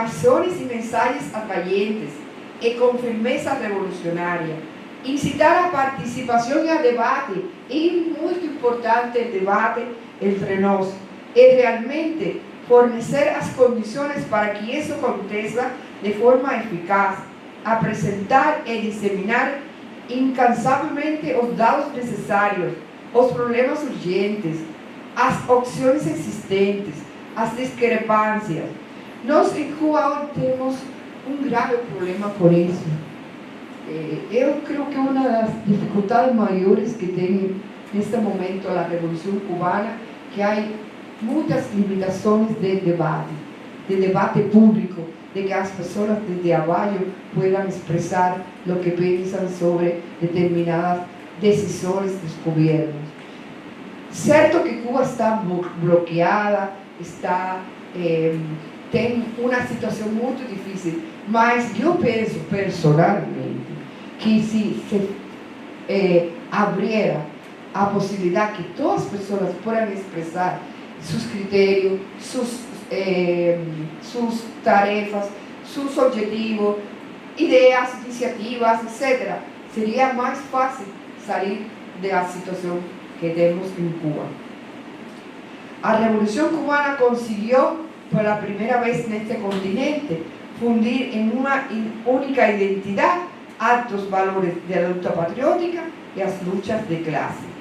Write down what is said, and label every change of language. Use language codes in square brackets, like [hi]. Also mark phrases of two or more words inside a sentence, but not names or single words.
[es] acciones y mensajes atrayentes y con firmeza revolucionaria, incitar a participación y a debate, es muy importante el debate entre nosotros, y realmente fornecer las condiciones para que eso aconteça de forma eficaz, [pt] a presentar y diseminar incansavelmente os dados necessários, os problemas urgentes, as opções existentes, as discrepâncias. Nós em Cuba temos grave problema por isso. Eu creio que uma das dificuldades maiores que tem neste momento a Revolução Cubana, que há muitas limitações de debate público, de que as pessoas desde abaixo [es] puedan expresar [pt] o que pensam sobre determinadas decisões dos governos. Certo que Cuba está bloqueada, tem uma situação muito difícil, mas eu penso personalmente que se abriera a possibilidade que todas as pessoas possam expressar seus critérios, [es] sus tarefas, sus objetivos, ideas, iniciativas, etc., sería más fácil salir de la situación que tenemos en Cuba. La Revolución Cubana consiguió por la primera vez en este continente fundir en una única identidad altos valores de la lucha patriótica y las luchas de clase.